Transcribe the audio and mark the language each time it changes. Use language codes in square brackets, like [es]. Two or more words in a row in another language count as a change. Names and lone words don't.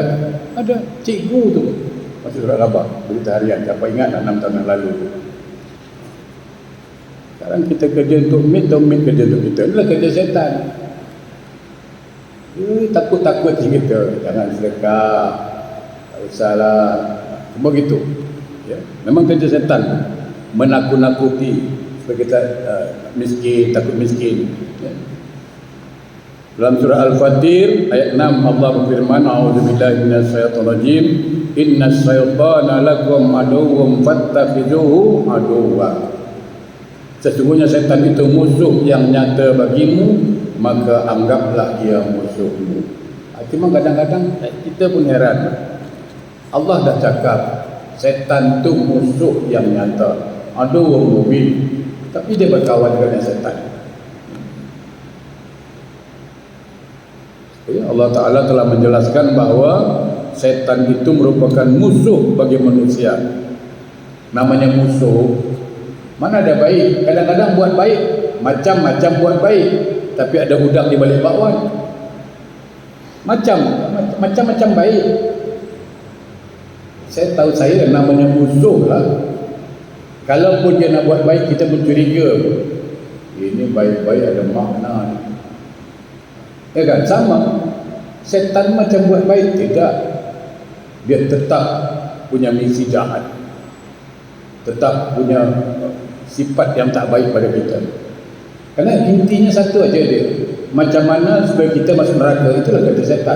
[ms] Ada cikgu tu masuk surat khabar berita harian. Siapa ingat 6 tahun yang lalu? Sekarang kita kerja untuk maid atau maid kerja untuk kita? Inilah kerja setan. Takut-takut kita, jangan sedekah, tak usahlah, semua gitu ya. Memang kerja setan menakut-nakuti supaya kita miskin, takut miskin ya. Dalam surah Al-Fatir ayat 6 Allah berfirman, [ar] أعوذ بالله من الشيطان الرجيم، إن الشيطان لكم عدو فاتخذوه عدوا. [ms] Sesungguhnya setan itu musuh yang nyata bagimu, maka anggaplah dia musuhmu. Cuma kadang-kadang kita pun heran. Allah dah cakap setan tu musuh yang nyata, [ar] عدو مبين, [ms] tapi dia berkawan dengan setan. Ya, Allah Ta'ala telah menjelaskan bahawa setan itu merupakan musuh bagi manusia. Namanya musuh, mana ada baik. Kadang-kadang buat baik, macam-macam buat baik, tapi ada udang di balik bakwan. Macam-macam baik. Saya tahu saya namanya musuh lah. Kalaupun dia nak buat baik, kita pun curiga. Ini baik-baik ada makna ni. Ya kan? Sama. Setan macam buat baik, tidak. Dia tetap punya misi jahat. Tetap punya sifat yang tak baik pada kita. Karena intinya satu aja dia. Macam mana supaya kita masuk neraka, itulah kata setan.